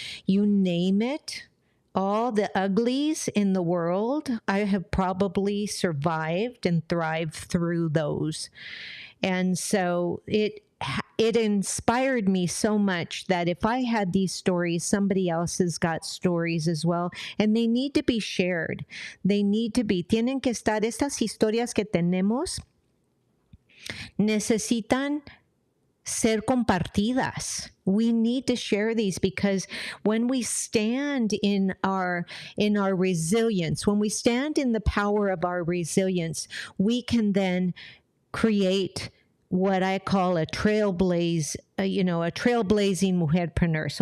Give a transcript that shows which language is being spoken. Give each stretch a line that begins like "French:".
English: You name it. All the uglies in the world, I have probably survived and thrived through those. And so it inspired me so much that if I had these stories, somebody else has got stories as well, and they need to be shared.
Spanish: Tienen que estar estas historias que tenemos, necesitan ser compartidas.
English: We need to share these because when we stand in our resilience, when we stand in the power of our resilience, we can then create what I call a trailblazing mujerpreneur.